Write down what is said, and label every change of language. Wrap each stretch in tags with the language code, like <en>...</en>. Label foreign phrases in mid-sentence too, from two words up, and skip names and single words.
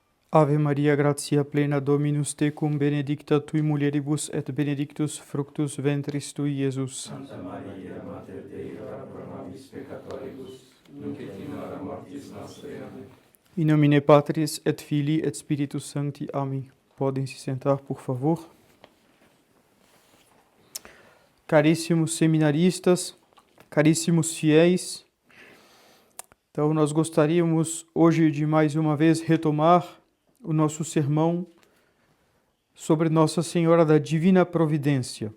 <la>Ave Maria, gratia plena, Dominus tecum, benedicta tui mulieribus et benedictus fructus ventris tui, Iesus. Santa Maria, Mater Dei, ora pro nobis peccatoribus, nunc et in hora mortis nostre. Amém. In nomine Patris et Filii et Spiritus Sancti. Amém.</la> <pt>Podem se sentar, por favor. Caríssimos seminaristas, caríssimos fiéis, então nós gostaríamos hoje de mais uma vez retomar o nosso sermão sobre Nossa Senhora da Divina Providência.</pt>